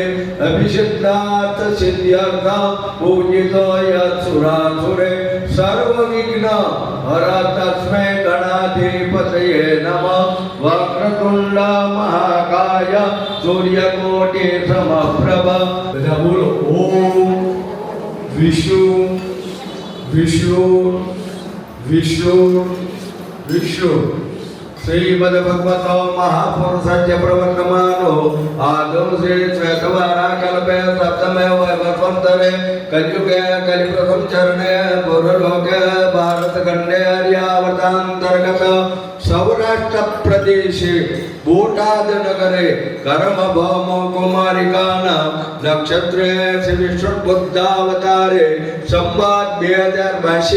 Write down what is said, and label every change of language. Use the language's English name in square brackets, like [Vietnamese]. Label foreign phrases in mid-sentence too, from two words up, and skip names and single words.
[Sanskrit] अभिषिक्तार्थ सिद्ध्यर्थं पूजितो यत्सुरासुरे सर्वविघ्न हर तस्मै गणाधिपतये नमः। वक्रतुण्ड महाकाय सूर्यकोटि समप्रभ। [Gujarati] બધા બોલો ઓમ વિષ્ણુ વિષ્ણુ વિષ્ણુ વિષ્ણુ। [Sanskrit] श्रीमद्भगवतो महापुरुषस्य प्रवर्तमानो आदौ श्री श्वेतवारा कल्पे सप्तमे वैवस्वन्तरे कलियुगे कलिप्रथम चरणे पूर्वलोके भारतखण्डे आर्यावर्तान्तर्गत सौराष्ट्र प्रदेशे बोटाद नगरे कर्मभौम कुमारिकाना नक्षत्रे श्री विष्णुबुद्धावतारे संवाद 2082